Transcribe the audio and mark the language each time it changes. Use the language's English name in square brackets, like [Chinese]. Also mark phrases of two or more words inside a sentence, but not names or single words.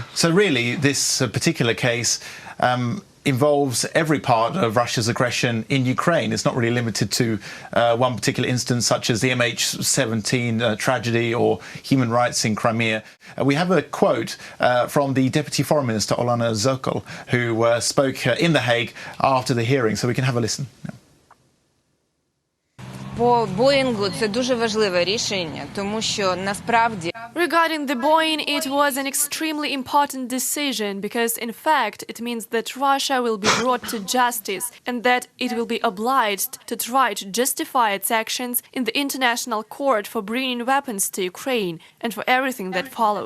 [English] So really, this particular case involves every part of Russia's aggression in Ukraine. It's not really limited to one particular instance, such as the MH17 tragedy or human rights in Crimea. We have a quote from the Deputy Foreign Minister, Olana Zokol, who spoke in The Hague after the hearing, so we can have a listen. [Ukrainian] По Боїнгу це дуже важливе рішення, тому що насправді [English] Regarding the Boeing, it was an extremely important decision because, in fact, it means that Russia will be brought to justice and that it will be obliged to try to justify its actions in the international court for bringing weapons to Ukraine and for everything that followed.